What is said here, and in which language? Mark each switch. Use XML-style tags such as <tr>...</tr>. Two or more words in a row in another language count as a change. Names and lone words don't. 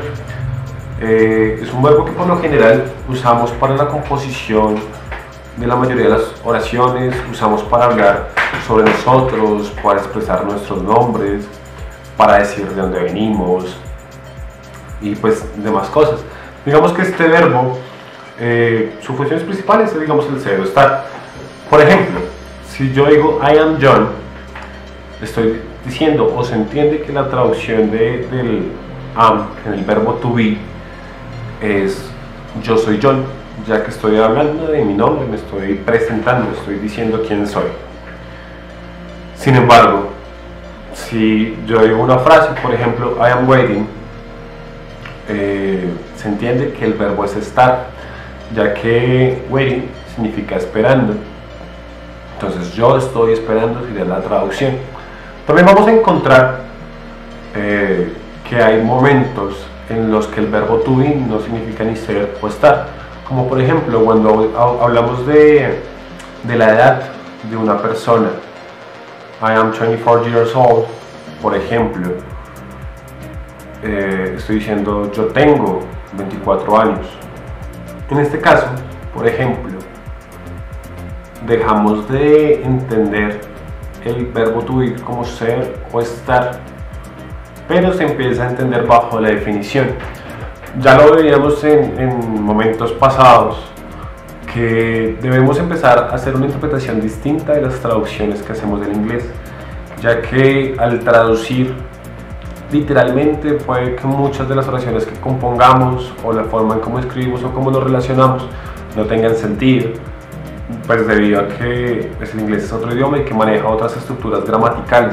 <es>Es un verbo que por lo general usamos para la composición de la mayoría de las oraciones, usamos para hablar sobre nosotros, para expresar nuestros nombres, para decir de dónde venimos y pues demás cosas. Digamos que este verbo, su función principal es, digamos, el ser o estar. Por ejemplo, si yo digo</es> <en>I am John,</en> <es>estoy diciendo, o se entiende que la traducción del am en el verbo</es> <en>to be</en> <es>es yo soy John, ya que estoy hablando de mi nombre, me estoy presentando, estoy diciendo quién soy. Sin embargo, si yo digo una frase, por ejemplo,</es> <en>I am waiting,</en> <es>se entiende que el verbo es estar, ya que waiting significa esperando. Entonces yo estoy esperando sería la traducción. También vamos a encontrar que hay momentos en los que el verbo</es> <en>to be</en> <es>no significa ni ser o estar, como por ejemplo cuando hablamos de la edad de una persona.</es> <en>I am 24 years old,</en> <es>por ejemplo, estoy diciendo yo tengo 24 años. En este caso, por ejemplo, dejamos de entender el verbo</es> <en>to be</en> <es>como ser o estar, pero se empieza a entender bajo la definición. Ya lo veíamos en momentos pasados, que debemos empezar a hacer una interpretación distinta de las traducciones que hacemos del inglés, ya que al traducir literalmente puede que muchas de las oraciones que compongamos o la forma en cómo escribimos o cómo nos relacionamos no tengan sentido, pues debido a que el inglés es otro idioma y que maneja otras estructuras gramaticales.</es>